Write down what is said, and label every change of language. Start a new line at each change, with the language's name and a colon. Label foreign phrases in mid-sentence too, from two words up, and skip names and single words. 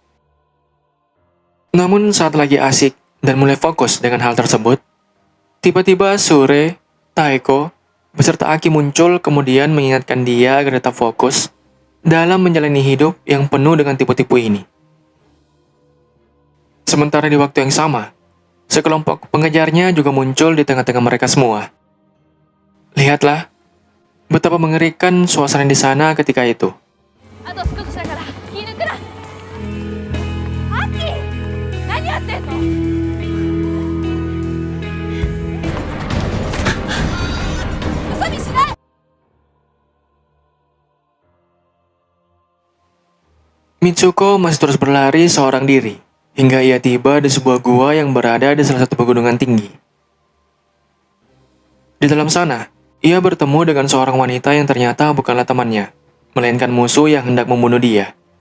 Indonesian: Namun saat lagi asik dan mulai fokus dengan hal tersebut, tiba-tiba Sure, Taeko, beserta Aki muncul kemudian mengingatkan dia agar tetap fokus dalam menjalani hidup yang penuh dengan tipu-tipu ini. Sementara di waktu yang sama, sekelompok pengejarnya juga muncul di tengah-tengah mereka semua. Lihatlah, betapa mengerikan suasana di sana ketika itu.
Japanese: あと少しだから気抜くなアキ何やってんの嘘にしない
Indonesian: Mitsuko masih terus berlari seorang diri, hingga ia tiba di sebuah gua yang berada di salah satu pegunungan tinggi. Di dalam sana, ia bertemu dengan seorang wanita yang ternyata bukanlah temannya, melainkan musuh yang hendak membunuh dia.